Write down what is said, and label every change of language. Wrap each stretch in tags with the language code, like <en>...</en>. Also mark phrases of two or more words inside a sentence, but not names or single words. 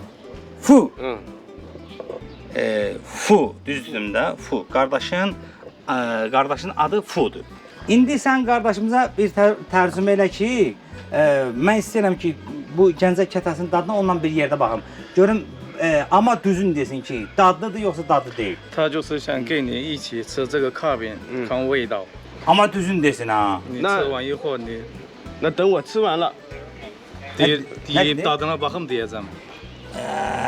<az>Fu. Fu, düzdürüm də, Fu. Qardaşın adı Fudur. İndi sən qardaşımıza bir tərcümə elə ki, mən istəyirəm ki, bu Gəncə kətəsinin dadına ondan bir yerdə baxım. Görüm, amma düzün desin ki, dadlıdır yoxsa dadlı deyil.</az> <zh>它就是想跟你一起吃这个卡饼，看味道。</zh> <az>Amma düzün desin ha.</az> <zh>你吃完以后，你那等我吃完了，</zh> <az>deyir dadına baxım deyəcəm.</az>